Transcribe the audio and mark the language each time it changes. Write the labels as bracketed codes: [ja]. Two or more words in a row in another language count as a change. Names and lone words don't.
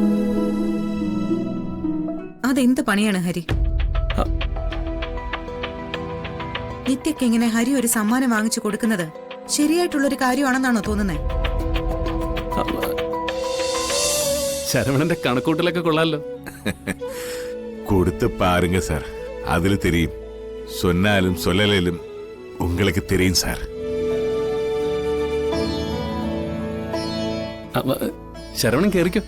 [ml] അതെന്ത് പണിയാണ് ഹരി? നിത്യക്ക് ഇങ്ങനെ ഹരി ഒരു സമ്മാനം വാങ്ങിച്ചു കൊടുക്കുന്നത് ശരിയായിട്ടുള്ളൊരു കാര്യമാണെന്നാണോ തോന്നുന്നത്? ശരവണന്റെ കണക്കൂട്ടലൊക്കെ കൊള്ളാലോ. [ta] கொடுத்து பாருங்க சார், அதுல தெரியும். சொன்னாலும் சொல்லலும் உங்களுக்கு தெரியும் சார். [ml] ശരവണൻ കേറിക്കോ.